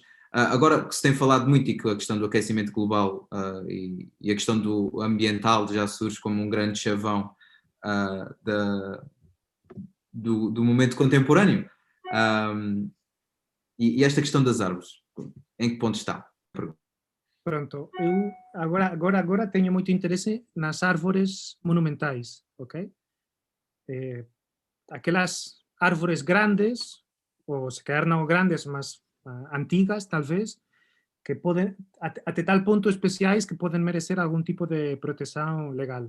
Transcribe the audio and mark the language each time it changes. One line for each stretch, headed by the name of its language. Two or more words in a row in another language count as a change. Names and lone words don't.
Portuguese: Agora que se tem falado muito e que a questão do aquecimento global e a questão do ambiental já surge como um grande chavão do momento contemporâneo. E esta questão das árvores, em que ponto está?
Galician: Pronto, eu agora teño moito interese nas árbores monumentais, ok? Aquelas árbores grandes, ou
Portuguese: se calhar
Galician: non grandes, mas antigas, talvez, que poden, até tal punto especiais que poden merecer algún tipo de protección legal.